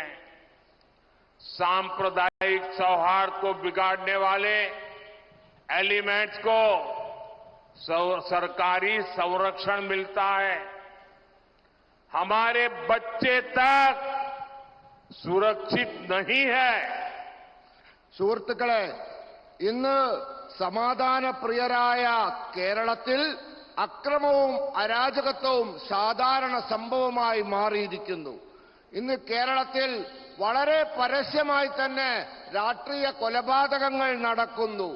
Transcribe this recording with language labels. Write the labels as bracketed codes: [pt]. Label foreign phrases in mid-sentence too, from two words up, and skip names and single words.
[hi] सांप्रदायिक सौहार्द को बिगाड़ने वाले एलिमेंट्स को सरकारी संरक्षण मिलता है। हमारे बच्चे तक सुरक्षित नहीं है। [ml] സുഹൃത്തുക്കളെ, ഇന്ന് സമാധാനപ്രിയരായ കേരളത്തിൽ അക്രമവും അരാജകത്വവും സാധാരണ സംഭവമായി മാറിയിരിക്കുന്നു. ഇന്ന് കേരളത്തിൽ വളരെ പരസ്യമായി തന്നെ രാഷ്ട്രീയ കൊലപാതകങ്ങൾ നടക്കുന്നു.